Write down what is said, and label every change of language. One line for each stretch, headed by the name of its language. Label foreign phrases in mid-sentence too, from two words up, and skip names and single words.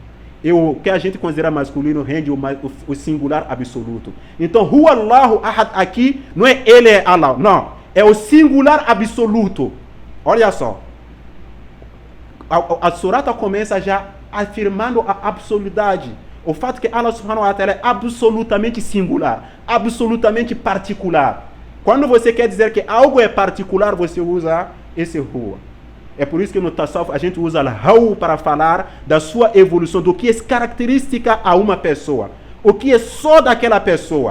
Portuguese: E o que a gente considera masculino rende o singular absoluto. Então,
Arabic: هو الله أحد
Portuguese: aqui não é ele é Allah, não. É o singular absoluto. Olha só. A surata começa já afirmando a absolutidade. O fato que Allah subhanahu wa ta'ala é absolutamente singular, absolutamente particular. Quando você quer dizer que algo é particular, você usa esse Huwa. É por isso que no Tasawwuf a gente usa al-Haw para falar da sua evolução, do que é característica a uma pessoa, o que é só daquela pessoa.